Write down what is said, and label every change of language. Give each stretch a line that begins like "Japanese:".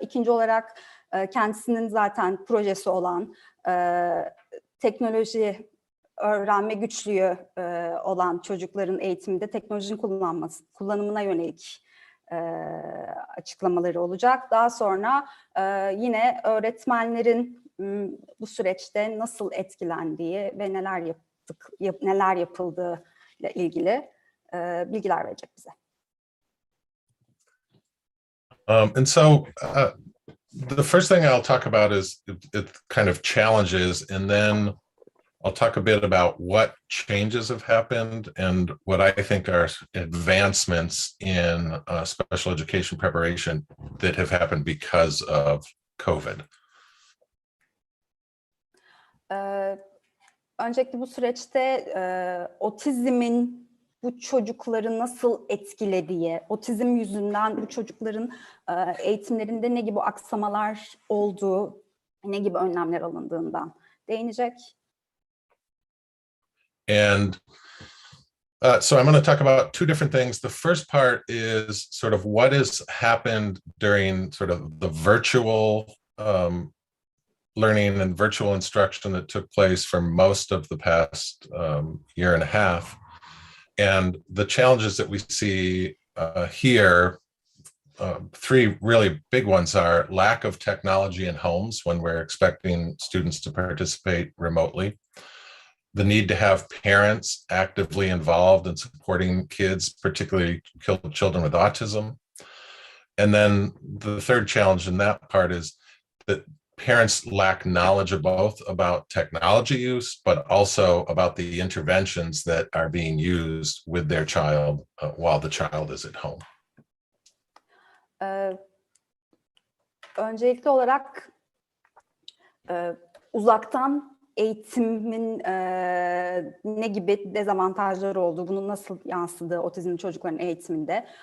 Turkish: İkinci olarak kendisinin zaten projesi olan teknoloji öğrenme güçlüğü olan çocukların eğitiminde teknolojinin kullanımına yönelik açıklamaları olacak. Daha sonra yine öğretmenlerin bu süreçte nasıl etkilendiği ve neler yapıldığı ile ilgili bilgiler verecek bize.
English: And so the first thing I'll talk about is kind of challenges, and then I'll talk a bit about what changes have happened and what I think are advancements in special education preparation that have happened because of COVID.
Turkish: Öncelikle bu süreçte otizmin bu çocukları nasıl etkilediği, otizm yüzünden bu çocukların eğitimlerinde ne gibi aksamalar olduğu, ne gibi önlemler alındığından değinecek.
English: And So I'm going to talk about two different things. The first part is sort of what has happened during sort of the virtual learning and virtual instruction that took place for most of the past year and a half. And the challenges that we see here, three really big ones are lack of technology in homes when we're expecting students to participate remotely, the need to have parents actively involved in supporting kids, particularly children with autism. And then the third challenge in that part is that parents lack knowledge of both about technology use, but also about the interventions that are being used with their child while the child is at home.
Turkish: Öncelikli olarak uzaktan eğitimin ne gibi dezavantajları olduğu, bunun nasıl yansıdığı otizmli çocukların eğitiminde.